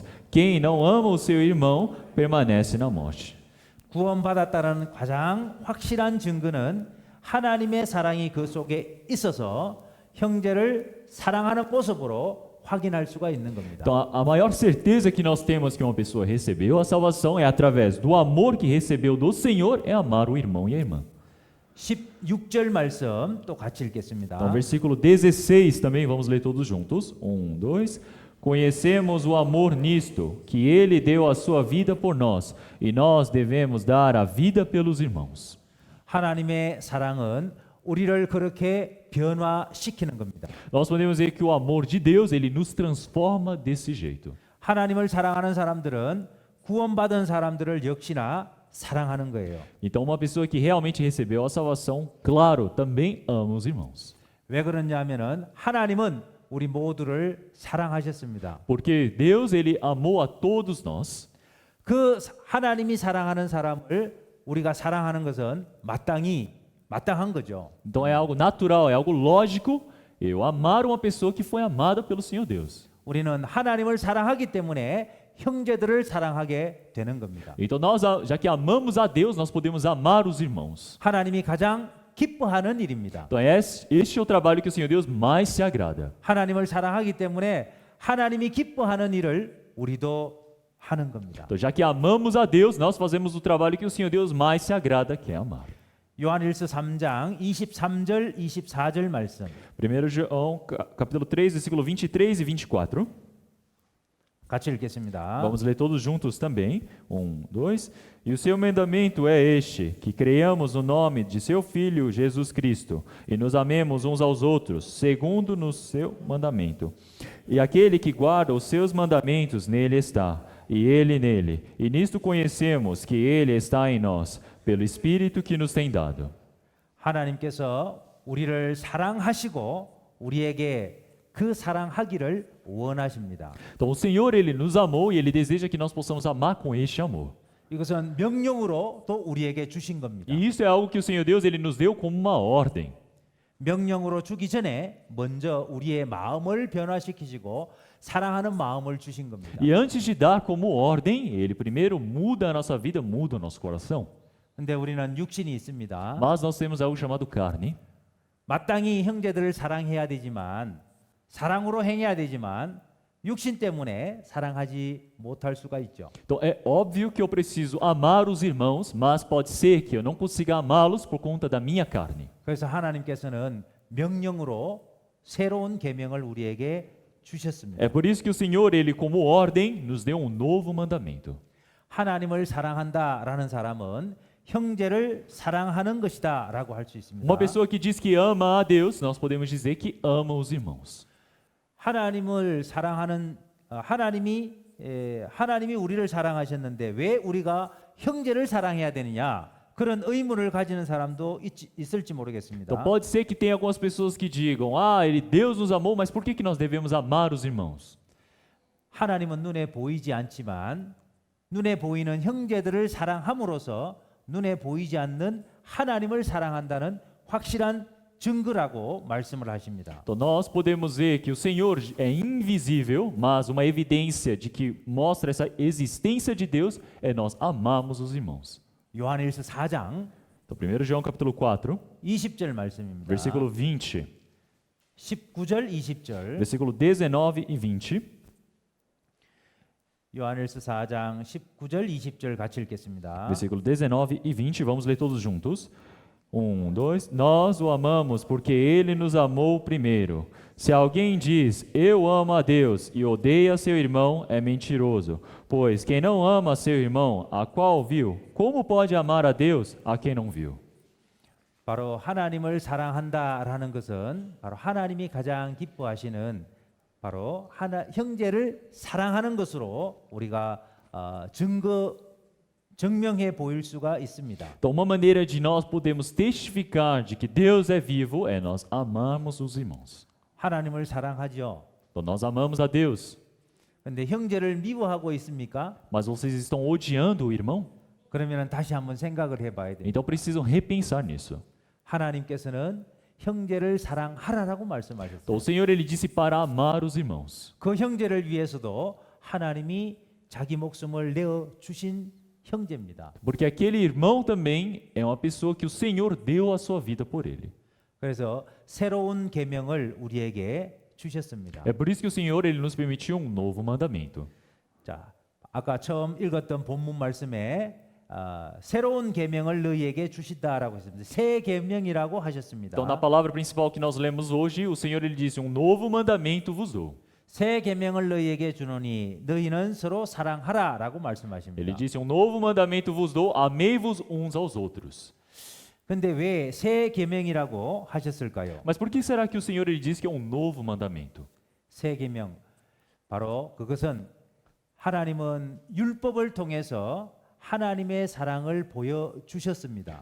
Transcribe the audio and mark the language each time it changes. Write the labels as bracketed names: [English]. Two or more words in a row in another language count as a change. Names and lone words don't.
[Portuguese] Quem não ama o seu irmão, permanece na morte. [Korean] 구원받았다는 가장 확실한 증거는 하나님의 사랑이 그 속에 있어서 형제를 사랑하는 모습으로 확인할 수가 있는 겁니다. [Portuguese] Então, a maior certeza que nós temos que uma pessoa recebeu a salvação é através do amor que recebeu do Senhor, é amar o irmão e a irmã. [Korean] 16절 말씀 또 같이 읽겠습니다. [Portuguese] Então, versículo 16 também, vamos ler todos juntos. 2. Conhecemos o amor nisto, que ele deu a sua vida por nós, e nós devemos dar a vida pelos irmãos. [Korean] 하나님의 사랑은 우리를 그렇게 변화시키는 겁니다. [Portuguese] Nós podemos dizer que o amor de Deus, ele nos transforma desse jeito. [Korean] 하나님을 사랑하는 사람들은 구원받은 사람들을 역시나 사랑하는 거예요. [Portuguese] Então, uma pessoa que realmente recebeu a salvação, claro, também ama os irmãos. [Korean] 왜 그러냐면은 하나님은 우리 모두를 사랑하셨습니다. [Portuguese] Porque Deus, ele amou a todos nós. [Korean] 그 하나님이 사랑하는 사람을 우리가 사랑하는 것은 마땅한 거죠. [Portuguese] Então é algo natural, é algo lógico eu amar uma pessoa que foi amada pelo Senhor Deus. [Korean] 우리는 하나님을 사랑하기 때문에 형제들을 사랑하게 되는 겁니다. [Portuguese] Então nós, já que amamos a Deus, nós podemos amar os irmãos. [Korean] 하나님이 가장 기뻐하는 일입니다. [Portuguese] Então este é o trabalho que o Senhor Deus mais se agrada. [Korean] 하나님을 사랑하기 때문에 하나님이 기뻐하는 일을 우리도 하는 겁니다. [Portuguese] Então já que amamos a Deus, nós fazemos o trabalho que o Senhor Deus mais se agrada, que é amar. [Korean] 요한일서 3장 23절 24절 말씀 [Portuguese] 1 João, capítulo 3, versículo 23 e 24. [Korean] 같이 읽겠습니다. [Portuguese] Vamos ler todos juntos também. 2. E o seu mandamento é este, que creiamos no nome de seu Filho Jesus Cristo e nos amemos uns aos outros, segundo no seu mandamento. E aquele que guarda os seus mandamentos, nele está, e ele nele. E nisto conhecemos que ele está em nós, pelo Espírito que nos tem dado. [Korean] 하나님께서 우리를 사랑하시고 우리에게 그 사랑하기를 원하십니다. [Portuguese] Então o Senhor, ele nos amou e ele deseja que nós possamos amar com este amor. [Korean] 이것은 명령으로 또 우리에게 주신 겁니다. [Portuguese] E isso é algo que o Senhor Deus, ele nos deu como uma ordem. [Korean] 명령으로 주기 전에 먼저 우리의 마음을 변화시키시고 사랑하는 마음을 주신 겁니다. [Portuguese] E antes de dar como ordem, ele primeiro muda a nossa vida, muda o nosso coração. [Korean] 근데 우리는 육신이 있습니다. [Portuguese] Mas nós temos algo chamado carne. [Korean] 마땅히 형제들을 사랑해야 되지만 사랑으로 행해야 되지만 육신 때문에 사랑하지 못할 수가 있죠. [Portuguese] Então é óbvio que eu preciso amar os irmãos, mas pode ser que eu não consiga amá-los por conta da minha carne. [Korean] 그래서 하나님께서는 명령으로 새로운 계명을 우리에게 주셨습니다. [Portuguese] É por isso que o Senhor, ele como ordem, nos deu um novo mandamento. [Korean] 하나님을 사랑한다라는 사람은 형제를 사랑하는 것이다라고 할 수 있습니다. [Portuguese] Uma pessoa que diz que ama a Deus, nós podemos dizer que ama os irmãos. [Korean] 하나님을 사랑하는 하나님이 우리를 사랑하셨는데 왜 우리가 형제를 사랑해야 되느냐? 그런 의문을 가지는 사람도 있을지 모르겠습니다. [Portuguese] Então pode ser que tenha algumas pessoas que digam: Deus nos amou, mas por que nós devemos amar os irmãos? [Korean] 하나님은 눈에 보이지 않지만 눈에 보이는 형제들을 사랑함으로써 눈에 보이지 않는 하나님을 사랑한다는 확실한 증거라고 말씀을 하십니다. [Portuguese] Então nós podemos ver que o Senhor é invisível, mas uma evidência de que mostra essa existência de Deus é nós amamos os irmãos. [Korean] 요한일서 4장 [Portuguese] Então, 1 João capítulo 4, [Korean] 20절 말씀입니다. [Portuguese] versículo 20, [Korean] 19절, 20절. [Portuguese] versículo 19 e 20. [Korean] 요한일서 4장 19절, 20절 같이 읽겠습니다. [Portuguese] Versículo 19 e 20, vamos ler todos juntos. 1, 2. Nós o amamos porque ele nos amou primeiro. Se alguém diz, eu amo a Deus e odeia seu irmão, é mentiroso. Pois quem não ama seu irmão, a qual viu, como pode amar a Deus a quem não viu? [Korean] 바로 하나님을 사랑한다라는 것은 바로 하나님이 가장 기뻐하시는 바로 형제를 사랑하는 것으로 우리가 증명해 보일 수가 있습니다. [Portuguese] Então, uma maneira de nós podemos testificar de que Deus é vivo é nós amarmos os irmãos. [Korean] 하나님을 사랑하죠. [Portuguese] Então, nós amamos a Deus. [Korean] 근데 형제를 미워하고 있습니까? [Portuguese] Mas vocês estão odiando o irmão? [Korean] 그러면 다시 한번 생각을 해봐야 돼요. [Portuguese] Então precisam repensar nisso. [Korean] 하나님께서는 형제를 사랑하라라고 말씀하셨어요. [Portuguese] Então, o Senhor ele disse para amar os irmãos. [Korean] 그 형제를 위해서도 하나님이 자기 목숨을 내어 주신 형제입니다. [Portuguese] Porque aquele irmão também é uma pessoa que o Senhor deu a sua vida por ele. [Korean] 그래서 새로운 계명을 우리에게 주셨습니다. [Portuguese] É por isso que o Senhor ele nos permitiu um novo mandamento. [Korean] 자, 아까 처음 읽었던 본문 말씀에 새로운 계명을 너희에게 주시다라고 했습니다. 새 계명이라고 하셨습니다. [Portuguese] Então, na palavra principal que nós lemos hoje, o Senhor ele disse: um novo mandamento vos dou. [Korean] 새 계명을 너희에게 주노니 너희는 서로 사랑하라라고 [Portuguese] Ele [Korean] 말씀하십니다. [Portuguese] disse: um novo mandamento vos dou, amei-vos uns aos outros. [Korean] 근데 왜 새 계명이라고 하셨을까요? [Portuguese] Mas por que será que o Senhor ele diz que é um novo mandamento? [Korean] 새 계명 바로 그것은 하나님은 율법을 통해서 하나님의 사랑을 보여 주셨습니다.